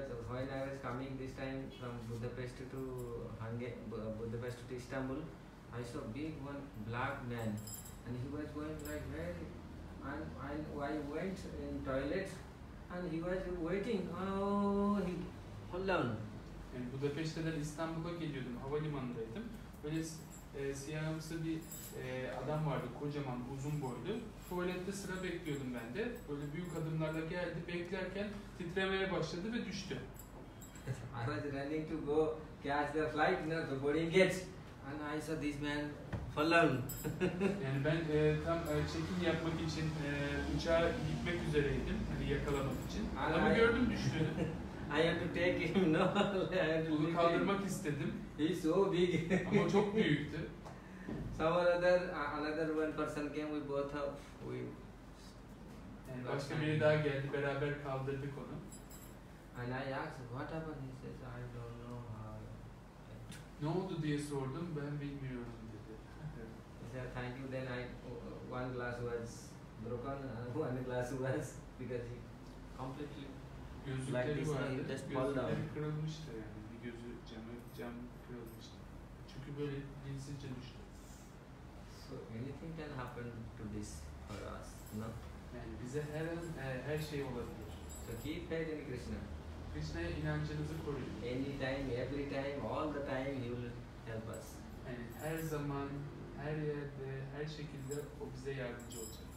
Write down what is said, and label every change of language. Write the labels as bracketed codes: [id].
[en] When I was coming this time from Budapest to Budapest to Istanbul, I saw big one black man, and he was going like very, and I went in toilet, and he was waiting. Oh, he hold on. [tr] Yani Budapeşte'den İstanbul'a geliyordum, havalimanındaydım. Böyle siyahımsı bir adam vardı, kocaman, uzun boylu. Tuvalette sıra bekliyordum ben de. Böyle büyük adımlarla geldi, beklerken titremeye başladı ve düştü. [en] I was running to go catch the flight, no, the boarding gate, and I saw this man fall down. [tr] Yani ben tam check-in yapmak için uçağa gitmek üzereydim, hani yakalamak için. Adamı gördüm düştüğünü. [en] I have to take him, no? [tr] Onu kaldırmak istedim. [en] He's so big. [tr] Ama çok büyüktü. [en] Another one person came, we both have, [tr] Yani başka biri daha geldi, beraber kaldırdık onu. [en] and I asked, what happened? He says, I don't know how. [tr] Ne oldu diye sordum, ben bilmiyorum dedi. [en] He said, thank you. Then one glass was broken, one glass was, because he completely, like [tr] Gözlükleri [en] this, [tr] vardı, [en] he just fall down. [tr] gözlükleri kırılmıştı yani, bir gözü cam kırılmıştı. Çünkü böyle dinsizce düştü. [en] So anything can happen to this for us, no? [tr] Yani bize her an her şey olabilir. [en] So keep faith in Krishna. [tr] Krishna'ya inancınızı koruyun. [en] Anytime, every time, all the time he will help us. [tr] Yani her zaman, her yerde, her şekilde o bize yardımcı olacak.